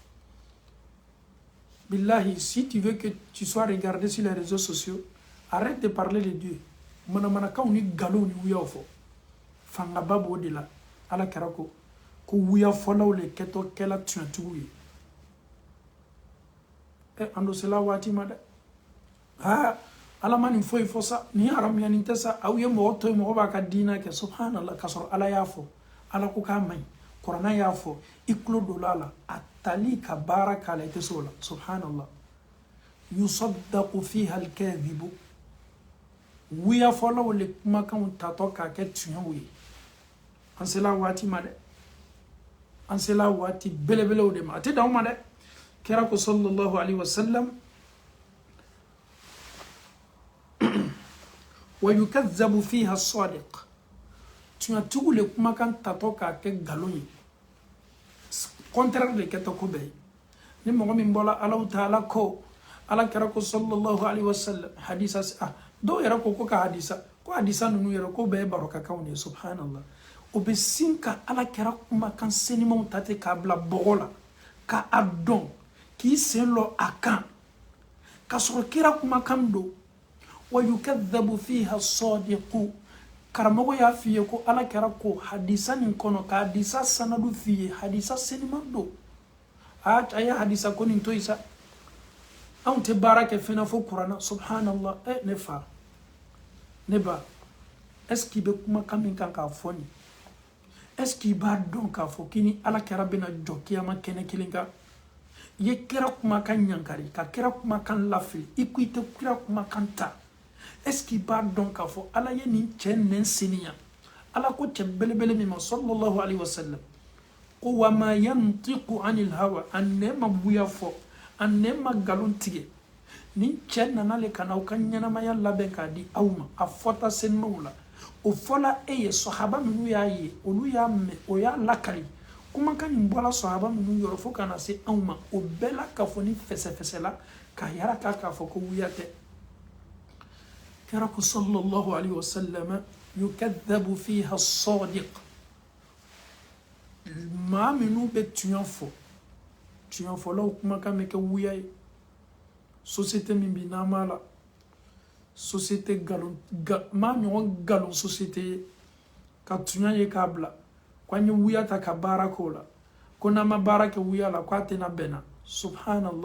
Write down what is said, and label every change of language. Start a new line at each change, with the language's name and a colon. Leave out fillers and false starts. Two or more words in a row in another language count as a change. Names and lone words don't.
French: Billahi, si tu veux que tu sois regardé sur les réseaux sociaux, arrête de parler de Dieu.
Bambara: Manamanakanw ni galon ni wuyaw fɔ. Fangaba b'o de la. Ala kɛra ko wuyafɔlaw le kɛtɔ kɛla tuyatigiw ye. An do sela waati ma dɛ. Ala ma nin foyi fɔ sa, ni haramuya nin tɛ sa, aw ye mɔgɔ to ye mɔgɔ b'a ka diina kɛ
Arabic: subhanallah
Bambara: k'a sɔrɔ Ala y'a fɔ. Ala ko k'a man ɲi. Kuranɛ y'a fɔ, i tulo donna a la, a tali ka baara k'a la i tɛ se o la subhanallah.
Arabic: Yusaddaqu fiha al-kadhibu.
Bambara: Wuyafɔlaw le kumakanw tatɔ k'a kɛ tiɲɛw ye. An sela waati ma dɛ. An sela waati belebelew de ma. A tɛ dan o ma dɛ. Kira ko
Arabic: sallallahu alaihi wasallam wa yukazzabu fiha as-sadiq.
Bambara: Tuyatigiw le kumakan tatɔ k'a kɛ nkalon ye.
French: Contraire de
Bambara: kɛtɔ ko bɛɛ ye. Ni mɔgɔ min bɔla Alahu Taala ko, Ala kira ko
Arabic: sallallahu alaihi wasallam
Bambara: hadisa dɔw yɛrɛ ko ka hadisa, ko hadisa ninnu yɛrɛ ko bɛɛ ye barɔkakanw de ye subhanallah. O bɛ sin ka Ala kira kumakan senimanw ta ten k'a bila bɔgɔ la, ka a dɔn k'i sen lɔ a kan, ka sɔrɔ kira kumakan don.
Arabic: Wa yukadhabu fiha as-sadiqu.
Bambara: Karamɔgɔ y'a f'i ye ko Ala kira ko hadisa nin kɔnɔ ka hadisa sanadu f'i ye, hadisa seniman don. A ye hadisa ko nin to yen sa. Anw tɛ baara kɛ fɛn na fo kuranna subhanallah. Ne fa, ne ba,
French: est-ce qu'il
Bambara: bɛ kumakan min kan k'a fɔ nin?
French: Est-ce qu'il
Bambara: b'a dɔn k'a fɔ k'i ni Ala kira bɛna jɔ kiyama kɛnɛ kelen kan? I ye kira kumakan ɲankari, ka kira kumakan lafili, i ko i tɛ kira kumakan ta.
French: Est-ce qu'il
Bambara: b'a dɔn k'a fɔ Ala ye nin cɛ nɛn seniya? Ala ko cɛ belebele min ma
Arabic: sallallahu alaihi wasallam
Bambara: ko
Arabic: wa ma yantiqu anil hawa,
Bambara: a nɛn ma buya fɔ, a nɛn ma nkalon tigɛ. Nin cɛ nana le ka na aw ka ɲɛnamaya labɛn k'a di aw ma, a fɔta senimaw la. O fɔla e ye sahaba minnu y'a ye, olu y'a mɛn, o y'a lakali. Kumakan nin bɔla sahaba minnu yɔrɔ fo ka na se anw ma, o bɛɛ la k'a fɔ ni fɛsɛfɛsɛ la, k'a yara k'a fɔ ko wuya tɛ. Kira ko sallallahu alaihi wasallam yukadhabu fiha as-sadiq. Maa minnu bɛ tiɲɛ fɔ, tiɲɛfɔlaw kumakan bɛ kɛ wuya ye. Société min bi n'an b'a la, société galon, maa ɲɔgɔn galon société ye, ka tiɲɛ ye k'a bila, ko an ye wuya ta ka baara k'o la, ko n'an ma baara kɛ wuya la k'a tɛna bɛnna subhanallah.